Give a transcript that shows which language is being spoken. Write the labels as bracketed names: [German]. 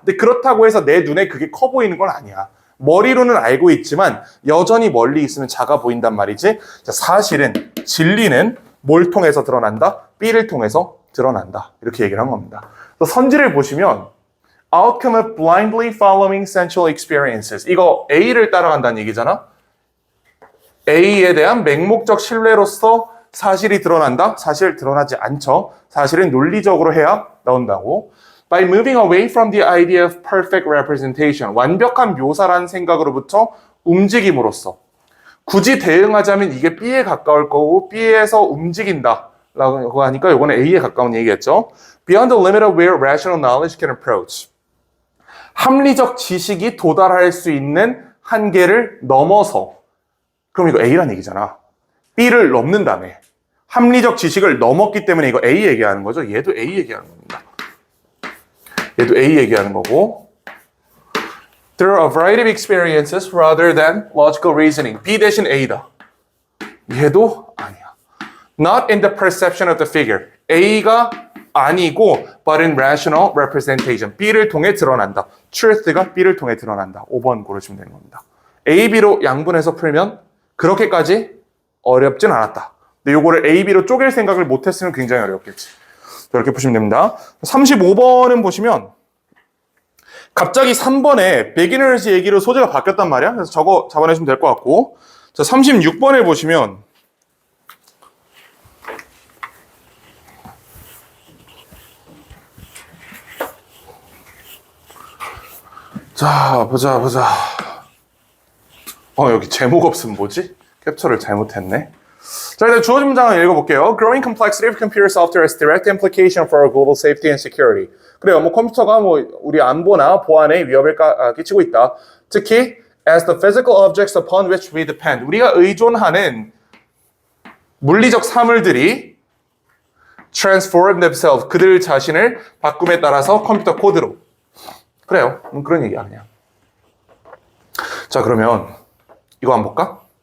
[Korean] 근데 그렇다고 해서 내 눈에 그게 커 보이는 건 아니야. 머리로는 알고 있지만 여전히 멀리 있으면 작아 보인단 말이지. 자, 사실은, 진리는 뭘 통해서 드러난다? B를 통해서 드러난다. 이렇게 얘기를 한 겁니다. [English] 그래서 선지를 보시면 outcome of blindly following sensual experiences. [Korean] 이거 A를 따라간다는 얘기잖아. A에 대한 맹목적 신뢰로서 사실이 드러난다? 사실 드러나지 않죠. 사실은 논리적으로 해야 나온다고. [English] By moving away from the idea of perfect representation. [Korean] 완벽한 묘사라는 생각으로부터 움직임으로써. 굳이 대응하자면 이게 B에 가까울 거고 B에서 움직인다 라고 하니까 이거는 A에 가까운 얘기겠죠. [English] Beyond the limit of where rational knowledge can approach. [Korean] 합리적 지식이 도달할 수 있는 한계를 넘어서. 그럼 이거 A란 얘기잖아. B를 넘는다며. 합리적 지식을 넘었기 때문에 이거 A 얘기하는 거죠. 얘도 A 얘기하는 겁니다. 얘도 A 얘기하는 거고. [English] There are a variety of experiences rather than logical reasoning. [Korean] B 대신 A다. 얘도 아니야. [English] Not in the perception of the figure. A가 아니고 but in rational representation. [Korean] B를 통해 드러난다. truth가 B를 통해 드러난다. 5번 고르시면 되는 겁니다. A, B로 양분해서 풀면 그렇게까지 어렵진 않았다. 근데 요거를 A, B로 쪼갤 생각을 못했으면 굉장히 어렵겠지. 이렇게 보시면 됩니다. 35번은 보시면 갑자기 3번에 beginners 얘기로 소재가 바뀌었단 말이야. 그래서 저거 잡아내시면 될 것 같고, 자 36번에 보시면 자 보자. 여기 제목 없으면 뭐지? 캡처를 잘못했네. 자, 일단 주어진 문장을 읽어볼게요. [English] Growing complexity of computer software has direct implication for our global safety and security. [Korean] 그래요. 컴퓨터가 우리 안보나 보안에 위협을 끼치고 있다. [English] 특히 as the physical objects upon which we depend. [Korean] 우리가 의존하는 물리적 사물들이 transform themselves. 그들 자신을 바꿈에 따라서 컴퓨터 코드로. 그래요. 그런 얘기야 그냥. 자, 그러면 이거 한번 볼까?